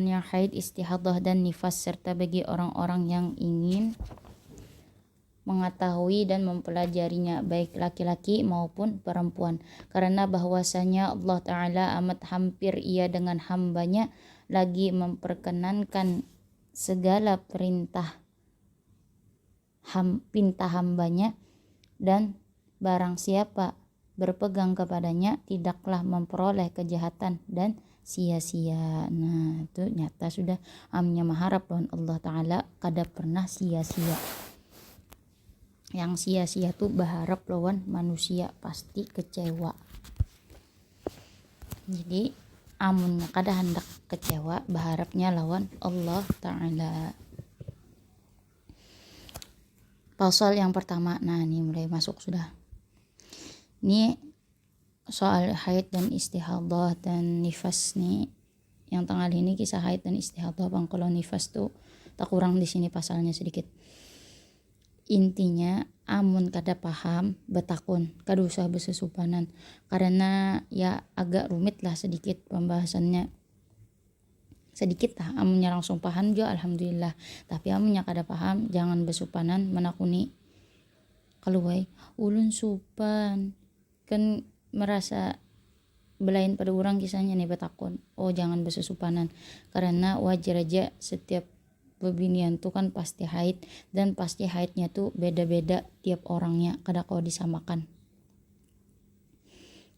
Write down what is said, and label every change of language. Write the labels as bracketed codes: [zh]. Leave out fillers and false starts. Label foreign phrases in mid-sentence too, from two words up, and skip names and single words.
[id] yang haid, istihadah dan nifas, serta bagi orang-orang yang ingin mengetahui dan mempelajarinya, baik laki-laki maupun perempuan, karena bahwasanya Allah Ta'ala amat hampir ia dengan hambanya, lagi memperkenankan segala perintah hambanya, dan barang siapa berpegang kepadanya tidaklah memperoleh kejahatan dan sia-sia. [bjn] Nah, itu nyata sudah amnya maharap lawan Allah Ta'ala kada pernah sia-sia. Yang sia-sia tuh berharap lawan manusia pasti kecewa. Jadi amunnya kada hendak kecewa, berharapnya lawan Allah Ta'ala. [id] Pasal yang pertama, nah ini mulai masuk sudah. Ini soal haid dan istihadah dan nifas nih. Yang tengah ini kisah haid dan istihadah, bang. Kalau nifas tuh tak kurang di sini pasalnya sedikit. [bjn] Intinya amun kada paham betakun, kada usah bersesupanan, karena ya agak rumit lah sedikit pembahasannya. Sedikit lah, amunnya langsung paham juga alhamdulillah, tapi amunnya kada paham jangan besupanan menakuni. Kaluai ulun supan kan merasa belain pada orang kisahnya nih betakun, oh jangan bersesupanan, karena wajar aja setiap bebinian tuh kan pasti haid, dan pasti haidnya tuh beda-beda tiap orangnya, kada kau disamakan.